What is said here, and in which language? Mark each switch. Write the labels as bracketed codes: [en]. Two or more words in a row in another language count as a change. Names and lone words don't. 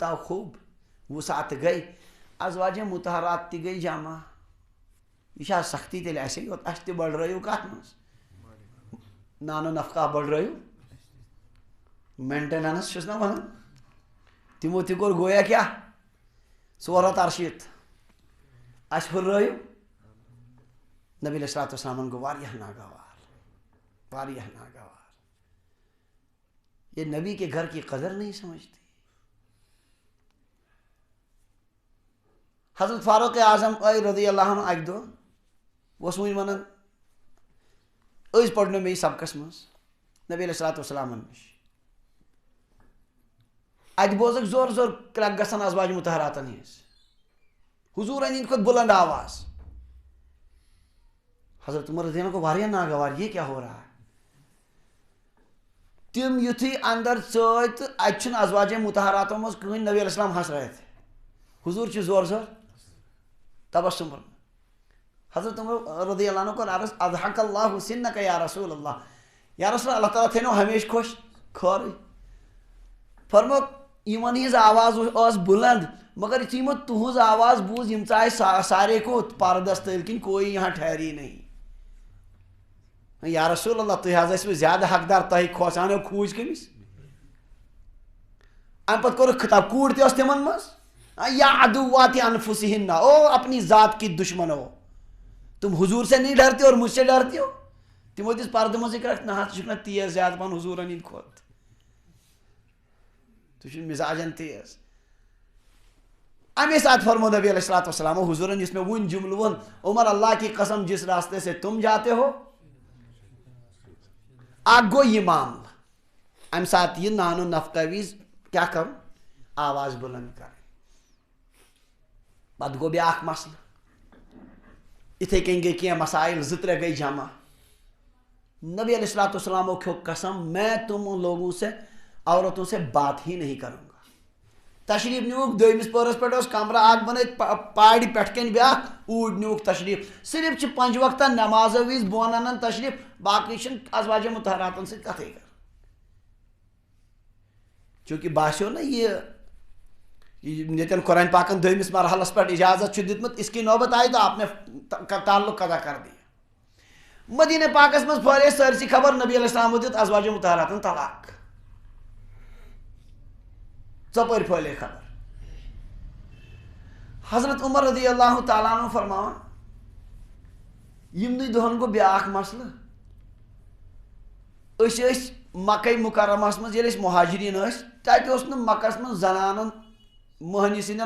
[ks] آو خوب وسعت گٔے ازواج مطہرات تہِ گٔے جمع یہ چھا سختی تیٚلہِ اَسے یوت اَسہِ تہِ بڑرٲیِو کتھ منٛز نانو نفقہ بڑرٲیِو مینٹیننس چھُس نا ونان تِمو تہِ کوٚر گویا کیٛاہ 468 اَسہِ ہُررٲیِو نبی علیہ الصلوۃ والسلامن گوٚو واریاہ ناگوار [ur] یہ نبی کے گھر کی قدر نہیں سمجھتی [ks] حضرت فاروق اعظم رضی اللہ عنہ اکہ دۄہ اوس وٕنۍ ونان أزۍ پرنو مےٚ یہِ سبقس منٛز نبی علیہ الصلوۃ والسلامن نِش اتہِ بوزکھ زور زور کرٛٮ۪کھ گژھان ازواج مطہراتن ہِنٛز حضوٗرن ہِنٛدِ کھۄتہٕ بُلند آواز حضرت عمر رضی اللہ عنہ کو واریاہ ناگوار [ur] یہ کیا ہو رہا ہے [ks] تم یُتھُے اندر ژٲے تہٕ اتہِ چھُنہٕ ازواج مطہراتو منٛز کٕہٕنۍ نبی علیہ السلام ہسرٲیِتھ حضوٗر چھُ زور زور تبسم حضرت عمر رضی اللہ عنہ کو عرض [ar] اضحک اللہ سنک یا رسول اللہ [ks] اللہ تعالیٰ تھٲینو ہمیشہ خوش خٲرٕے فرموک یِمن ہِنٛز آواز ٲس بُلند مگر یُتھُے یِمو تُہنٛز آواز بوٗز یِم ژاے سارے کو پردس تٔلۍ کِنۍ [ur] کوئی یہاں ٹھہری نہیں [ar] یا رسول اللہ [ks] تُہۍ حظ ٲسوٕ زیادٕ حقدار تۄہہِ کھوژانو کھوٗج کٔمِس امہِ پتہٕ کوٚرُکھ خطاب کوٗر تہِ ٲس تِمن منٛز [ar] یا عدوات انفسہن [ur] او اپنی ذات کی دشمن ہو تم حضور سے نہیں ڈرتے اور مجھ سے ڈرتی ہو [ks] تمو دِژ پردٕ منٛزٕے کرکھ نہ حظ ژٕ چھُکھ نہ تیز زیادٕ پہن حضوٗرن ہِنٛدۍ کھۄتہٕ ژٕ چھُکھ مزاجن تیز امی ساتھ فرمو نبی علیہ الصلوۃ والسلام حضورن یُس مےٚ وُنۍ جملہٕ ووٚن عمر [ur] اللہ کی قسم جس راستے سے تم جاتے ہو [ks] اکھ گوٚو یہِ معاملہٕ امہِ ساتہٕ یہِ نانو نفقہ وِز کیٛاہ کرُن آواز بُلند کرٕنۍ پتہٕ گوٚو بیٛاکھ مسلہٕ یِتھَے کٔنۍ گٔے کینٛہہ مسائل 2-3 گٔے جمع نبی علیہ الصلوۃ والسلامو کھیوٚو قسم [ur] میں تم لوگوں سے عورتوں سے بات ہی نہیں کروں گا [ks] تشریف نیوٗکھ دویمِس پورس پٮ۪ٹھ اوس کمرٕ اکھ بنٲیِتھ پارِ پٮ۪ٹھ کَنۍ بیٛاکھ اوٗرۍ نیوٗکھ تشریف صرف چھِ 5 وقتن نمازو وِز بۄن انان تشریف باقٕے چھِنہٕ ازواج مطہراتن سۭتۍ کتھٕے کران چوٗنٛکہِ باسیو نا یہِ ییٚتٮ۪ن قرآن پاکن دویمِس مرحلس پٮ۪ٹھ اجازت چھُ دیُتمُت [ur] اس کی نوبت آئی تو آپ نے تعلق ادا کر دیا [ks] مدینہ پاکس منٛز پھٲلے سٲرسٕے خبر نبی علیہ السلامو دیُت ازواج مطہراتن طلاق ژۄپٲرۍ پھٲلے خبر حضرت عمر رضی اللہ تعالیٰ عنہ فرماوان یِمنٕے دۄہن گوٚو بیٛاکھ مسلہٕ أسۍ ٲسۍ مکے مکرمس منٛز ییٚلہِ أسۍ مہاجریٖن ٲسۍ تتہِ اوس نہٕ مکس منٛز زنانن مٔہنی سٕنٛدٮ۪ن